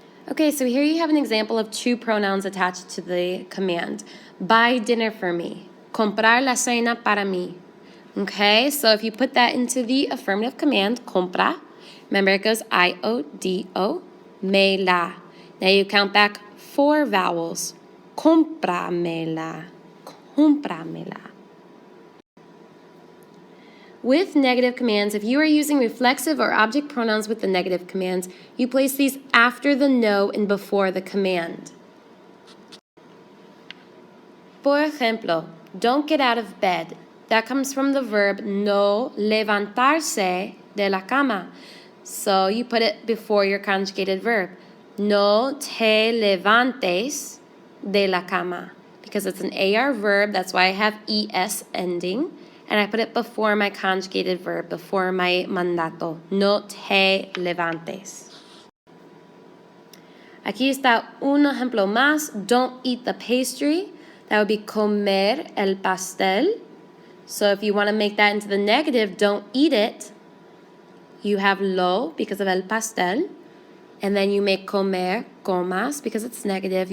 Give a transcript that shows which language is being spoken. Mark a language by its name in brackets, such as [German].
[English] Okay, so here you have an example of 2 pronouns attached to the command. Buy dinner for me. [Spanish] Comprar la cena para mí. [English] Okay, so if you put that into the affirmative command, compra, remember it goes I-O-D-O, [Spanish] me la. [English] Now you count back 4 vowels. [Spanish] Cómpramela. Cómpramela. [English] With negative commands, if you are using reflexive or object pronouns with the negative commands, you place these after the no and before the command. [Spanish] Por ejemplo, [English] don't get out of bed. That comes from the verb [Spanish] no levantarse de la cama. [English] So you put it before your conjugated verb. [Spanish] No te levantes de la cama. [English] Because it's an AR verb, that's why I have ES ending. And I put it before my conjugated verb, before my mandato. [Spanish] No te levantes. Aquí está un ejemplo más. [English] Don't eat the pastry. That would be [Spanish] comer el pastel. [English] So if you want to make that into the negative, don't eat it. You have lo because of [Spanish] el pastel. [English] And then you make comer, comas, because it's negative.